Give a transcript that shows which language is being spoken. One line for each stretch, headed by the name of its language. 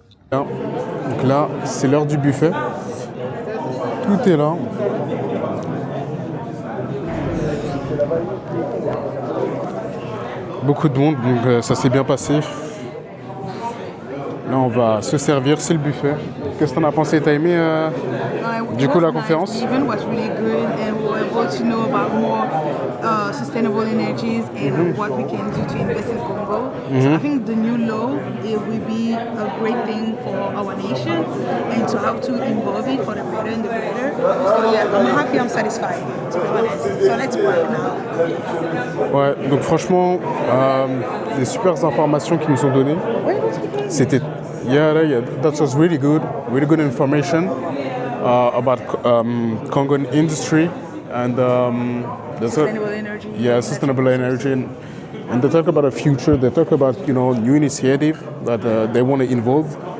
French: Donc là, c'est l'heure du buffet. Tout est là. Beaucoup de monde, donc ça s'est bien passé. Là, on va se servir, c'est le buffet. Qu'est-ce que t'en as pensé? T'as aimé du coup la conférence?
English: The event was really good, and we were able to know about more sustainable energies and what we can do to invest in Congo. So I think the new law, it will be a great thing for our nation, and to how to involve it for the better and the better. So yeah, I'm happy, I'm satisfied, to be honest. So let's work now.
French: Ouais, donc franchement, des super informations qu'ils nous ont données.
English: C'était, yeah, that was really good information about Congo industry and Sustainable energy. Yeah, sustainable energy, and they talk about a future. They talk about new initiative that they want to involve.